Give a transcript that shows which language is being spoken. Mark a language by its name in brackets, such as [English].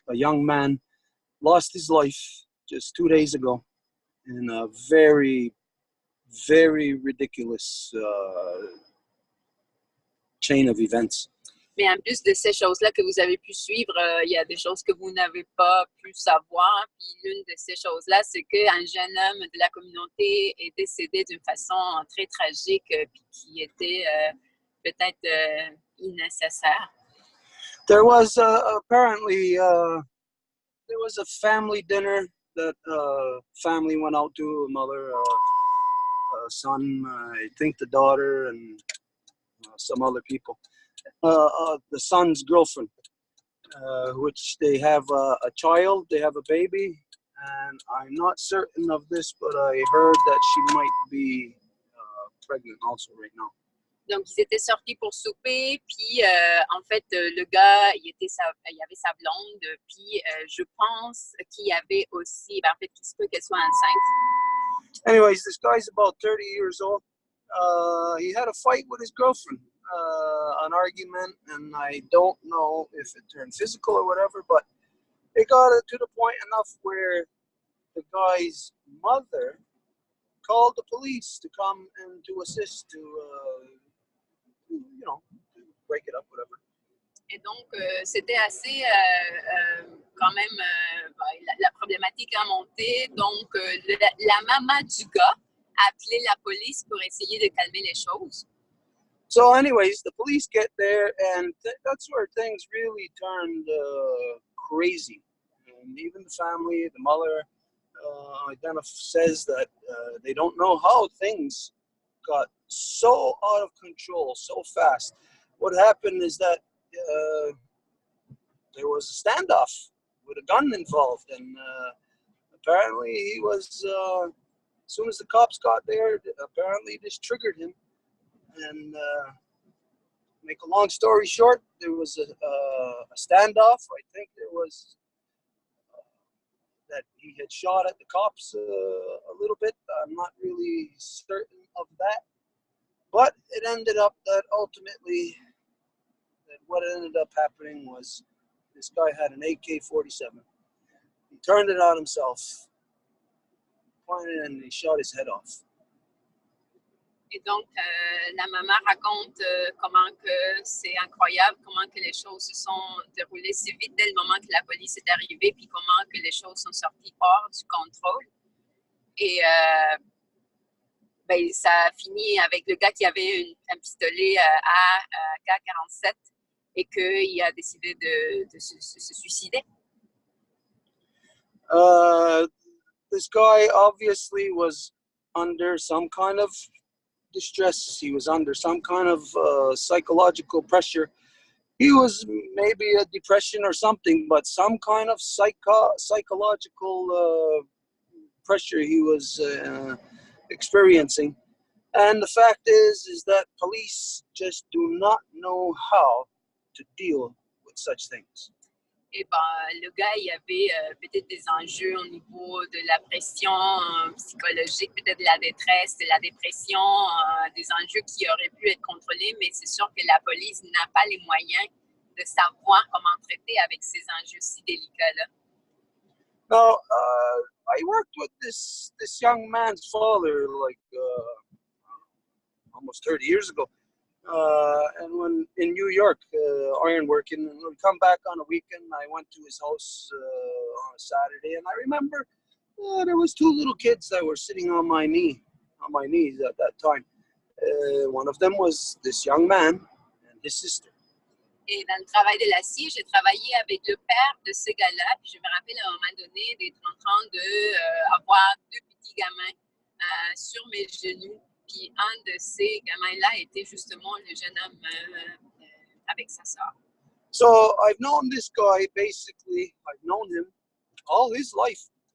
[English] A young man lost his life just 2 days ago in a very, very ridiculous chain of events. [French] Mais en plus de ces choses-là que vous avez pu suivre, il y a des choses que vous n'avez pas pu savoir. Puis l'une de ces choses-là, c'est qu'un jeune homme de la communauté est décédé d'une façon très tragique, puis qui était peut-être innécessaire. [English] There was apparently there was a family dinner that family went out to, a mother, a son, I think the daughter, and some other people. The son's girlfriend, which they have a child, they have a baby, and I'm not certain of this, but I heard that she might be pregnant also right now. [French] Donc, ils étaient sortis pour souper, puis en fait, le gars, il avait sa blonde, puis je pense qu'il y avait aussi, en fait, il se peut qu'elle soit enceinte. [English] Anyways, this guy's about 30 years old. He had a fight with his girlfriend, an argument, and I don't know if it turned physical or whatever, but it got to the point enough where the guy's mother called the police to come and to assist to, to break it up, whatever. [French] Et donc, c'était assez, quand même, la problématique a monté. Donc, la maman du gars a appelé la police pour essayer de calmer les choses. [English] So anyways, the police get there, and that's where things really turned crazy. And even the family, the mother, says that they don't know how things got so out of control so fast. What happened is that there was a standoff with a gun involved, and apparently he was, as soon as the cops got there, apparently this triggered him. And make a long story short, there was a standoff. I think there was that he had shot at the cops a little bit. I'm not really certain of that. But it ended up that ultimately, what ended up happening was this guy had an AK-47. He turned it on himself, pointed it, and he shot his head off. [French] Et donc, la maman raconte comment que c'est incroyable, comment que les choses se sont déroulées si vite dès le moment que la police est arrivée, puis comment que les choses sont sorties hors du contrôle. Et ça a fini avec le gars qui avait un pistolet à AK-47 et qu'il a décidé de se suicider. [English] This guy obviously was under some kind of distress. He was under some kind of psychological pressure. He was maybe a depression or something, but some kind of psychological pressure he was experiencing. And the fact is that police just do not know how to deal with such things. [French] Et le gars, il y avait peut-être des enjeux au niveau de la pression psychologique, peut-être de la détresse, de la dépression, des enjeux qui auraient pu être contrôlés, mais c'est sûr que la police n'a pas les moyens de savoir comment traiter avec ces enjeux si délicats-là. [English] Now, I worked with this young man's father almost 30 years ago. And when in New York, ironworking, and when we come back on a weekend, I went to his house on a Saturday, and I remember there was two little kids that were sitting on my knees at that time. One of them was this young man and his sister. [French] Et dans le travail de l'acier, j'ai travaillé avec le père de ce gars-là, puis je me rappelle à un moment donné d'être en train d'avoir deux petits gamins sur mes genoux. Puis un de ces gamins-là était justement le jeune homme avec sa sœur. [English] So I've known this guy basically. I've known him all his life.